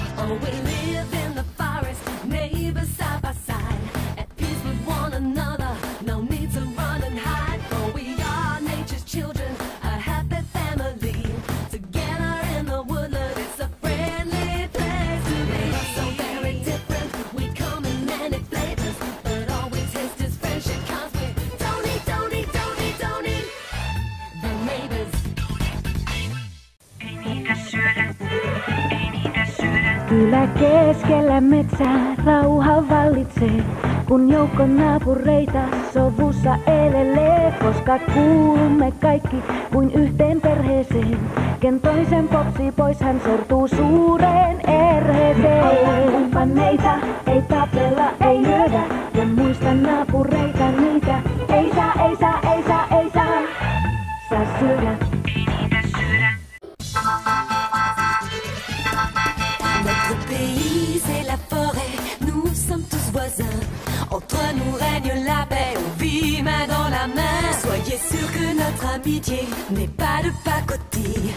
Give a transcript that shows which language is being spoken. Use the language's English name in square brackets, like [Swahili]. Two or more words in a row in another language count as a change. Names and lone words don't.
[English] we live in the forest, neighbors side by side, at peace with one another, no need to run and hide, for we are nature's children, a happy family, together in the woodland, it's a friendly place to be. So very different, we come in many flavors, but all we taste is friendship, cause we don't need the neighbors. [Finnish] Kylä keskellä metsää rauha vallitsee, kun joukko naapureita sovussa elelee, koska kuulumme kaikki kuin yhteen perheeseen. Ken toisen popsii pois, hän sortuu suureen erheeseen. Ollaan kumppaneita, ei tapella, ei lyödä, ja muista naapureita niitä. Ei saa syödä. [French] Notre pays, c'est la forêt, nous sommes tous voisins. Entre nous règne la paix, on vit main dans la main. Soyez sûrs que notre amitié n'est pas de pacotille.